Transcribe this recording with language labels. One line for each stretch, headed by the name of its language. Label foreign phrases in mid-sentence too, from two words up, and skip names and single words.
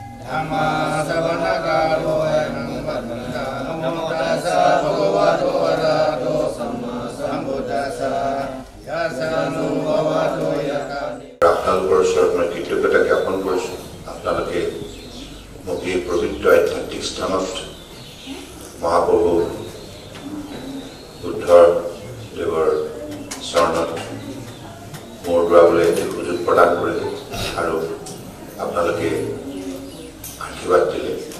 Pali: Dhamma Savana Karo Ayam Padmana Namo Tassa Bhagavato Arahato Samma Sambuddhassa Yasanu Bhavato Yakani
Assamese: আপোনালোকৰ ওচৰত মই কৃতজ্ঞতা জ্ঞাপন কৰিছোঁ আপোনালোকে মোক এই পবিত্ৰ আধ্যাত্মিক স্থানত মহাপ্ৰভু বুদ্ধ দেৱৰ চৰণত মোৰ দোৱাবলৈ সুযোগ প্ৰদান কৰিলে আৰু আপোনালোকে আশীৰ্বাদ দিলে